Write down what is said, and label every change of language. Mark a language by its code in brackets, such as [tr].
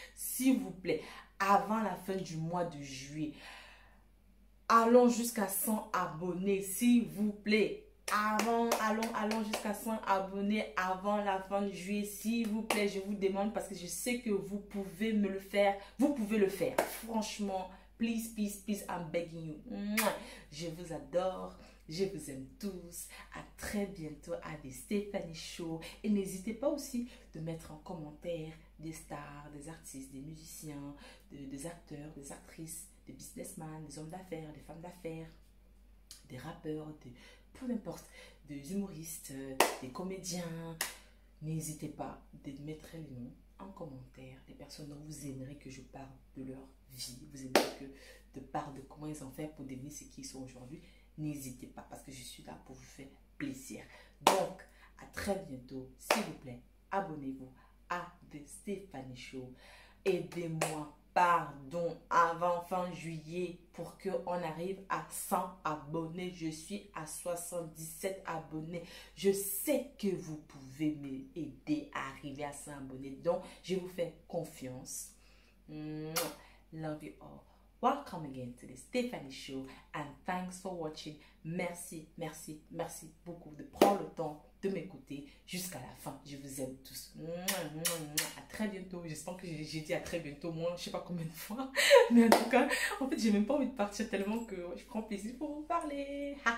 [fr] S'il vous plaît, avant la fin du mois de juillet, allons jusqu'à 100 abonnés, s'il vous plaît. Allons jusqu'à 100 abonnés avant la fin de juillet, s'il vous plaît, je vous demande parce que je sais que vous pouvez me le faire. Vous pouvez le faire. [en] Franchement, please, I'm begging you. [fr] Je vous adore. Je vous aime tous. À très bientôt à The Stephanie Show. Et n'hésitez pas aussi de mettre en commentaire des stars, des artistes, des musiciens, des acteurs, des actrices, des businessmen, des hommes d'affaires, des femmes d'affaires, des rappeurs, peu importe, des humoristes, des comédiens. N'hésitez pas de mettre les noms en commentaire des personnes dont vous aimeriez que je parle de leur vie. Vous aimeriez que je parle de comment ils ont fait pour devenir ce qu'ils sont aujourd'hui. N'hésitez pas parce que je suis là pour vous faire plaisir. Donc, à très bientôt. S'il vous plaît, abonnez-vous à The Stephanie Show. Aidez-moi, pardon, avant fin juillet pour qu'on arrive à 100 abonnés. Je suis à 77 abonnés. Je sais que vous pouvez m'aider à arriver à 100 abonnés. Donc, je vous fais confiance. [en] Love you all. Welcome again to the Stephanie Show and thanks for watching. [fr] Merci beaucoup de prendre le temps de m'écouter jusqu'à la fin. Je vous aime tous. À très bientôt. J'espère que j'ai dit à très bientôt, moi, je sais pas combien de fois. Mais en tout cas, en fait, j'ai même pas envie de partir tellement que je prends plaisir pour vous parler.